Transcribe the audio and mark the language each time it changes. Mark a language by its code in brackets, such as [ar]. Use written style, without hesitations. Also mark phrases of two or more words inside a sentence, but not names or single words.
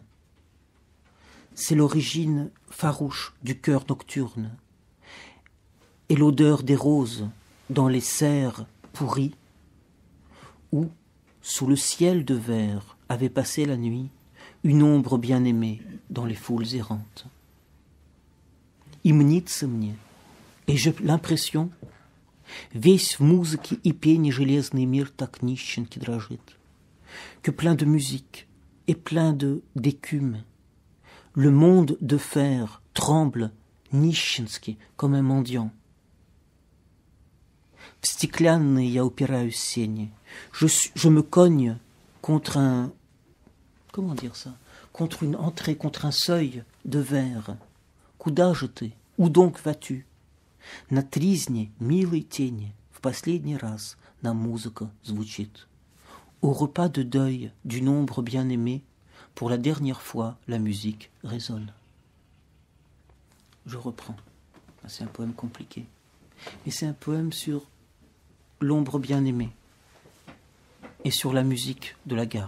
[fr] C'est l'origine farouche du chœur nocturne. Et l'odeur des roses dans les serres pourries, où, sous le ciel de verre, avait passé la nuit une ombre bien-aimée dans les foules errantes. [ru] И мнится мне, [fr] et j'ai l'impression, [ru] весь в музыке и пении железный мир так нищенки дрожит, [fr] que plein de musique et plein d'écume, le monde de fer tremble нищенски, comme un mendiant. [ru] В стеклянные я упираюсь сени, [fr] je me cogne contre un, comment dire ça, contre une entrée, contre un seuil de verre. [ru] Куда же ты? [fr] Où donc vas-tu? [ru] На тризне милой тени в последний раз нам музыка звучит. [fr] Au repas de deuil d'une ombre bien-aimée, pour la dernière fois, la musique résonne. Je reprends. C'est un poème compliqué. Mais c'est un poème sur l'ombre bien-aimée et sur la musique de la gare.